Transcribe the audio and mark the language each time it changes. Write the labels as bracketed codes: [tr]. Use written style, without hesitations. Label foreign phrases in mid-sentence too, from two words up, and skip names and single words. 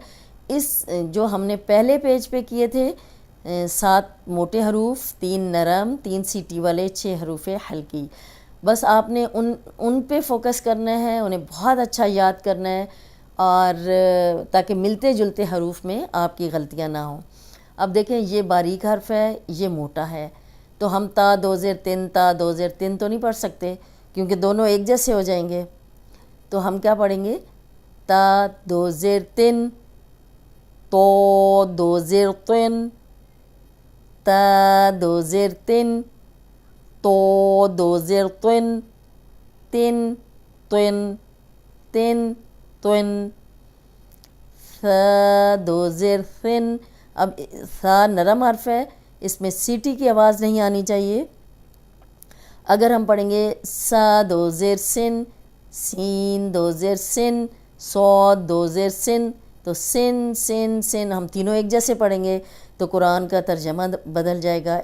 [ur] اس جو ہم نے پہلے پیج پہ کیے تھے 7 موٹے حروف، 3 نرم، 3 سیٹی والے، 6 حروف ہلکی، بس آپ نے ان پہ فوکس کرنا ہے، انہیں بہت اچھا یاد کرنا ہے، اور تاکہ ملتے جلتے حروف میں آپ کی غلطیاں نہ ہوں۔ اب دیکھیں یہ باریک حرف ہے، یہ موٹا ہے، تو ہم تا 2 زیر 3 تا 2 زیر 3 تو نہیں پڑھ سکتے کیونکہ دونوں ایک جیسے ہو جائیں گے۔ تو ہم کیا پڑھیں گے؟ تا 2 زیر 3، تو 2 زیر 3، تا 2 زیر 3، تو 2 زیر 3، 3 3 3 3، ثا 2 زیر ثن۔ اب ثا نرم حرف ہے، اس میں سیٹی کی آواز نہیں آنی چاہیے۔ اگر ہم پڑھیں گے سا 2 زیر سن، سین 2 زیر سن، صاد 2 زیر سن، تو سن سن سن ہم تینوں ایک جیسے پڑھیں گے تو قرآن کا ترجمہ بدل جائے گا۔